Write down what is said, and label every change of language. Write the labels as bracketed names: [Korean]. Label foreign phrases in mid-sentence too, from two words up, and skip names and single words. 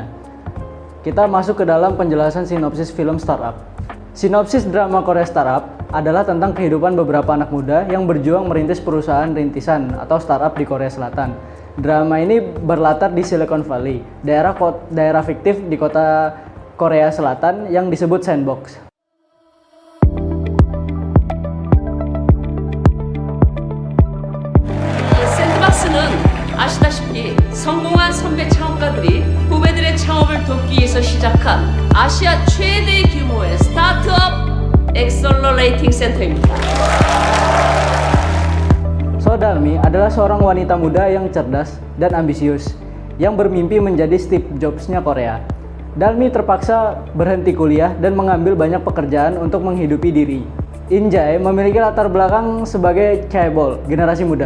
[Indonesian] Kita masuk ke dalam penjelasan sinopsis film startup. Sinopsis drama Korea Startup adalah tentang kehidupan beberapa anak muda yang berjuang merintis perusahaan rintisan atau startup di Korea Selatan. Drama ini berlatar di Silicon Valley, daerah fiktif di kota Korea Selatan yang disebut Sandbox. [Korean] 샌드박스는 아시다시피 성공한 선배 창업가들이 후배들의 창업을 돕기 위해서 시작한 아시아 최대 규모의 스타트업 엑셀러레이팅 센터입니다. [Indonesian] So Dalmi adalah seorang wanita muda yang cerdas dan ambisius yang bermimpi menjadi Steve Jobs-nya Korea. Dalmi terpaksa berhenti kuliah dan mengambil banyak pekerjaan untuk menghidupi diri. Injay memiliki latar belakang sebagai chaebol, generasi muda.